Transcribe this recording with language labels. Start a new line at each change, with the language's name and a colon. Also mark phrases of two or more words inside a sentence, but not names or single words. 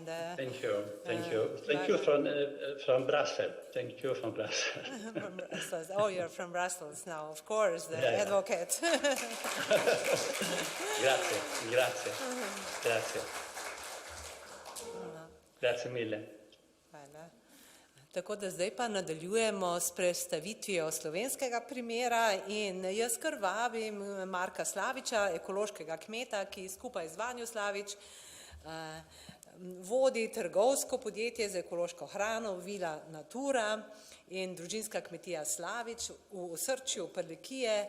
English: thank you from Brussels. Thank you from Brussels. From Brussels. Oh, you're from Brussels now, of course, the advocate.
Italian: Grazie. Grazie mille.
Slovenian: Hvala. Tako da zdaj pa nadaljujemo s predstavitvijo slovenskega primera in jaz kar vabim Marka Slaviča, ekološkega kmeta, ki skupaj z Vanjo Slavič vodi trgovsko podjetje za ekološko hrano Vila Natura in družinska kmetija Slavič v osrčju Prlekije.